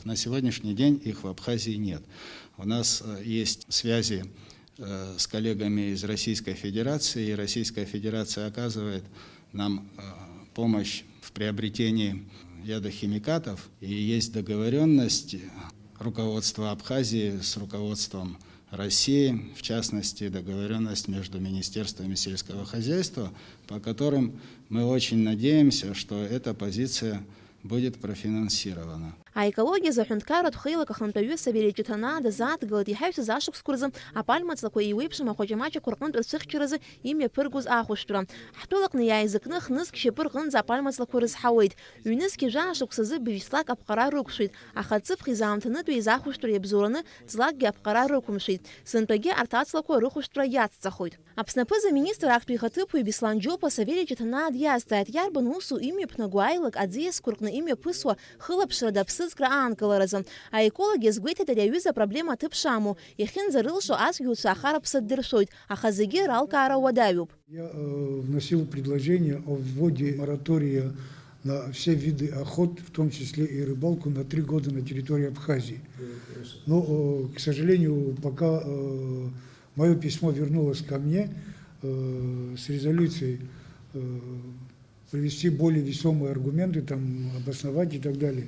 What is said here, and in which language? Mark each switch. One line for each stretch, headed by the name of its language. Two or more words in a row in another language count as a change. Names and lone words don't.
Russian: На сегодняшний день их в Абхазии нет. У нас есть связи с коллегами из Российской Федерации, и Российская Федерация оказывает нам помощь в приобретении ядохимикатов, и есть договоренность руководства Абхазии с руководством России, в частности, договоренность между министерствами сельского хозяйства, по которым мы очень надеемся, что эта позиция будет профинансирована.
Abkhazian: Аекологиазы аҳәынҭқарратә хеилак ахантәаҩы Савелий Ҷыҭанаа дазааҭгылеит иҳаҩсыз ашықәсқәа рзы апальмаҵлақәа еиуеиԥшым ахәаҷамаҷақәа рҟнытә рцәыхьчаразы имҩаԥыргоз ахәышәтәра. Ҳтәылаҟны иааизакны хнызк шьапы рҟынӡа апальмаҵлақәа рызҳауеит. Ҩнызқьи жәашықәсазы быжь-ҵлак аԥҟара рықәшәеит, аха ҵыԥх изаамҭанытәиз ахәышәтәра иабзоураны ҵлакгьы аԥҟара рықәымшәеит. Сынтәагьы арҭ ацлақәа рыхәышәтәра иацҵахоит. Аԥсны аԥыза-министр актәи ихаҭыԥуаҩ Беслан Џьопуа Савелий Ҷыҭанаа диазҵааит иарбан усу имҩаԥнаго аилак аӡиасқәа рҟны имҩаԥысуа хылаԥшрада аԥсыӡкра аанкыларазы. Аеколог иазгәеиҭеит ари аҩыза апроблема аҭыԥ шамоу, иахьынӡарылшо ацәгьоуцәа ахараԥса ддыршәоит, аха зегьы ралкаара уадаҩуп.
Russian: Я вносил предложение о вводе моратория на все виды охот, в том числе и рыбалку, на 3 года на территории Абхазии. Но, к сожалению, пока мое письмо вернулось ко мне с резолюцией привести более весомые аргументы, там, обосновать и так далее.